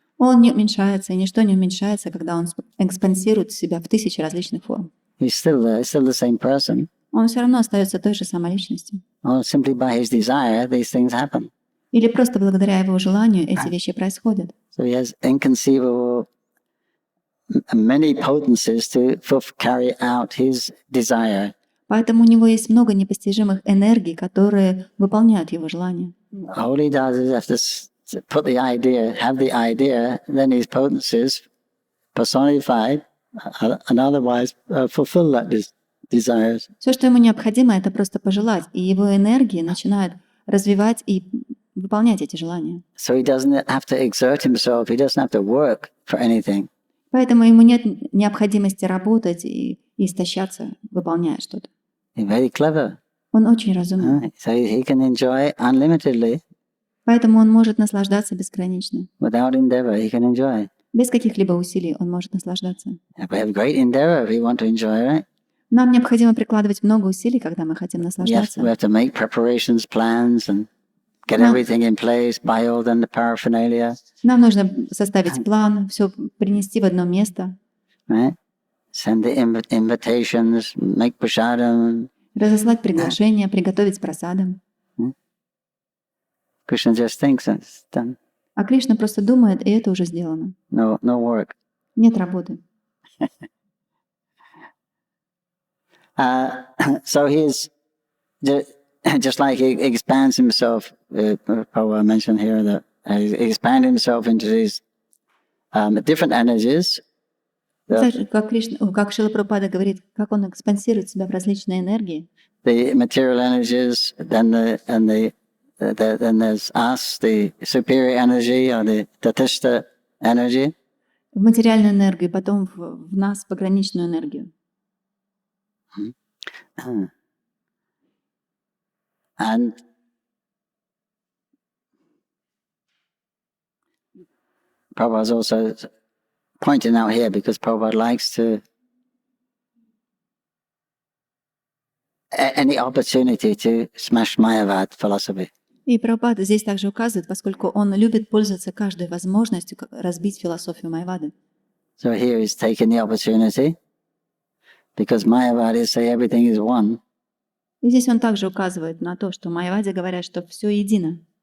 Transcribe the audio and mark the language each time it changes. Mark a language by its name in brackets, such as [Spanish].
[Russian] Он не уменьшается, и ничто не уменьшается, когда он экспансирует себя в тысячи различных форм. [English] He's still the same person. [Russian] Он все равно остается той же самой личностью. [English] Or simply by his desire, these things happen. [Russian] Или просто благодаря его желанию эти вещи происходят. [English] So he has inconceivable many potencies to carry out his desire. [Russian] Поэтому у него есть много непостижимых энергий, которые выполняют его желания. [English] All he does is have to put the idea, have the idea, then his potencies personified and otherwise fulfill that desires. [Russian] Все, что ему необходимо, это просто пожелать, и его энергии начинают развивать и выполнять эти желания. [English] So he doesn't have to exert himself, he doesn't have to work for anything. [Russian] Поэтому ему нет необходимости работать и истощаться, выполняя что-то. [English] He's very clever. [Russian] Он очень разумный. [English] So he can enjoy unlimitedly. [Russian] Поэтому он может наслаждаться безгранично. [English] Without endeavor, he can enjoy. [Russian] Без каких-либо усилий он может наслаждаться. [English] We have great endeavor if we want to enjoy, right? [Russian] Нам необходимо прикладывать много усилий, когда мы хотим наслаждаться. [English] We have to make preparations, plans, and get everything in place, buy all the paraphernalia. [Russian] Нам нужно составить план, все принести в одно место. [English] Right? Send the invitations, make prasadam. [Russian] Разослать приглашения, приготовить прасадам. [English] Krishna just thinks it's done. [Russian] А Кришна просто думает, и это уже сделано. [English] No work. [Russian] Нет работы. [English] So he's just like he expands himself. Prabhu mentioned here that he expands himself into these different energies. [Russian] Как Шрила Прабхупада говорит, как он экспансирует себя в различные энергии. [English] The material energies, then there's us, the superior energy or the tatishta energy. [Russian] В материальную энергию, потом в нас пограничную энергию. [English] And Prabhupada is also pointing out here because Prabhupada likes to any opportunity to smash Mayavad philosophy. [Russian] И Прабхупада здесь также указывает, поскольку он любит пользоваться каждой возможностью разбить философию Майявады. [English] So here he's taking the opportunity because Mayavadis say everything is one. [Russian] И здесь он также указывает на то, что Майявади говорят, что все едино.